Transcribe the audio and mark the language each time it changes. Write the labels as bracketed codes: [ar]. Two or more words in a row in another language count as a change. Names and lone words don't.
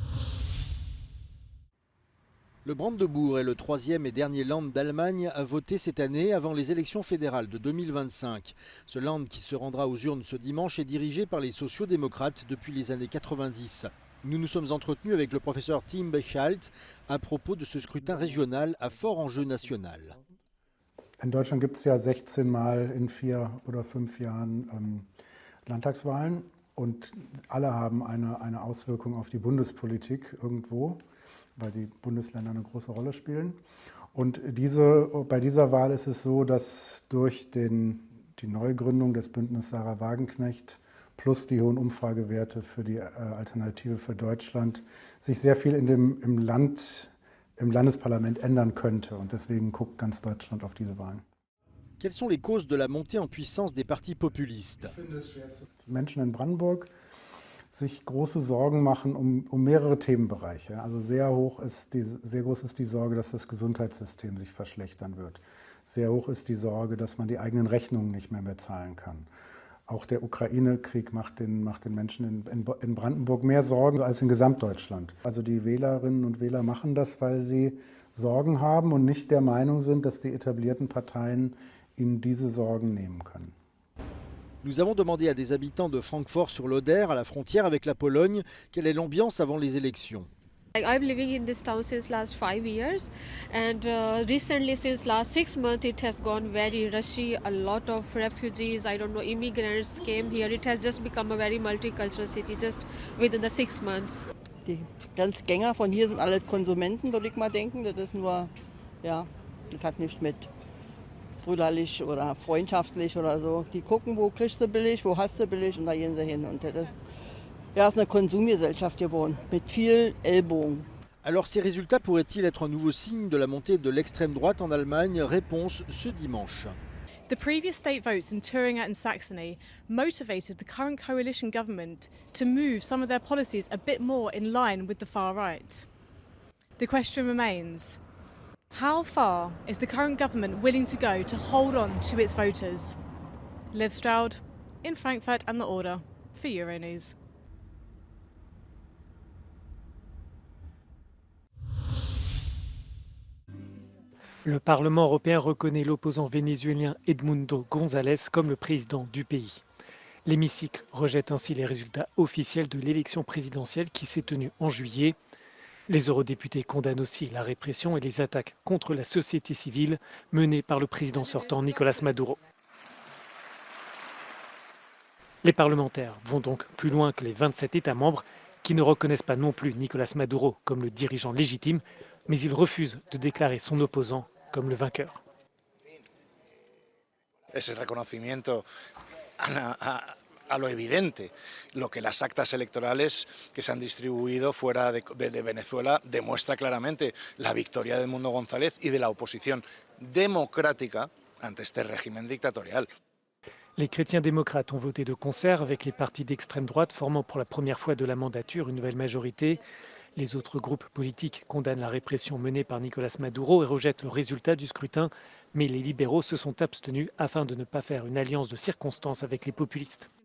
[fr] Le Brandebourg est le 3e et dernier Land d'Allemagne à voter cette année avant les élections fédérales de 2025. Ce Land qui se rendra aux urnes ce dimanche est dirigé par les sociaux-démocrates depuis les années 90. Nous nous sommes entretenus avec le professeur Tim Bechalt à propos de ce scrutin régional à fort enjeu national. [de] In Deutschland gibt es ja 16 Mal in 4 oder 5 Jahren Landtagswahlen und alle haben eine Auswirkung auf die Bundespolitik irgendwo, weil die Bundesländer eine große Rolle spielen. Und bei dieser Wahl ist es so, dass durch die Neugründung des Bündnisses Sarah Wagenknecht plus die hohen Umfragewerte für die Alternative für Deutschland sich sehr viel im Landesparlament ändern könnte. Und deswegen guckt ganz Deutschland auf diese Wahlen. [fr] Quelles sont les causes de la montée en puissance des partis populistes? [de] Menschen in Brandenburg sich große Sorgen machen um mehrere Themenbereiche. Also sehr groß ist die Sorge, dass das Gesundheitssystem sich verschlechtern wird. Sehr hoch ist die Sorge, dass man die eigenen Rechnungen nicht mehr zahlen kann. Auch der Ukraine-Krieg macht den Menschen in Brandenburg mehr Sorgen als in Gesamtdeutschland. Also die Wählerinnen und Wähler machen das, weil sie Sorgen haben und nicht der Meinung sind, dass die etablierten Parteien ihnen diese Sorgen nehmen können. [fr] Nous avons demandé à des habitants de Francfort-sur-l'Oder, à la frontière avec la Pologne, quelle est l'ambiance avant les élections. [en] I'm living in this town since last 5 years, and recently since last 6 months it has gone very rushy. A lot of refugees, immigrants came here. It has just become a very multicultural city just within the 6 months. [de] Die Grenzgänger von hier sind alle Konsumenten, würde ich mal denken. Das ist nur, ja, das hat nichts mit brüderlich oder freundschaftlich oder so. Die gucken, wo kriegst du billig, wo hast du billig und da gehen sie hin. Und das ist eine Konsumgesellschaft geworden, mit viel Ellbogen. [fr] Alors ces résultats pourraient-ils être un nouveau signe de la montée de l'extrême droite en Allemagne? Réponse ce dimanche. [en] The previous state votes in Thuringia and Saxony motivated the current coalition government to move some of their policies a bit more in line with the far right. The question remains, how far is the current government willing to go to hold on to its voters? Liv Stroud in Frankfurt and the Order for Euronews. [fr] Le Parlement européen reconnaît l'opposant vénézuélien Edmundo González comme le président du pays. L'hémicycle rejette ainsi les résultats officiels de l'élection présidentielle qui s'est tenue en juillet. Les eurodéputés condamnent aussi la répression et les attaques contre la société civile menées par le président sortant Nicolás Maduro. Les parlementaires vont donc plus loin que les 27 États membres qui ne reconnaissent pas non plus Nicolás Maduro comme le dirigeant légitime, mais ils refusent de déclarer son opposant comme le vainqueur. [es] Ese reconocimiento a lo evidente, lo que las actas electorales que se han distribuido fuera de Venezuela demuestra claramente la victoria de Edmundo González y de la oposición democrática ante este régimen dictatorial. [fr] Les chrétiens démocrates ont voté de concert avec les partis d'extrême droite, formant pour la première fois de la mandature une nouvelle majorité. Les autres groupes politiques condamnent la répression menée par Nicolás Maduro et rejettent le résultat du scrutin, mais les libéraux se sont abstenus afin de ne pas faire une alliance de circonstances avec les populistes.